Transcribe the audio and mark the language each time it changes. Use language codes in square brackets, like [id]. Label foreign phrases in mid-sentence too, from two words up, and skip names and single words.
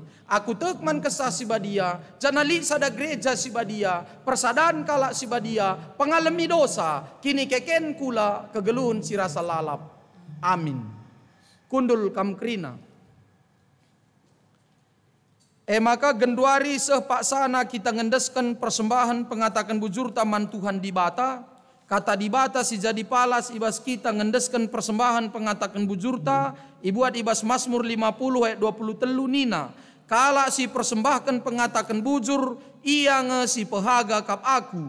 [btx] Aku tekman kesah si badia, janali sada gereja si badia, persadaan kalak si badia, pengalami dosa, kini keken kula kegelun si rasa lalap. Amin. Kundul kamkrina. Maka genduari sepak sana kita ngendeskan persembahan pengatakan bujur taman Tuhan di bata. Kata di bata si jadi palas ibas kita ngendeskan persembahan pengatakan bujurta. Ibuat ibas Mazmur 50 ayat 23 nina. Kala si persembahkan pengatakan bujur, ia nge si pehaga kap aku.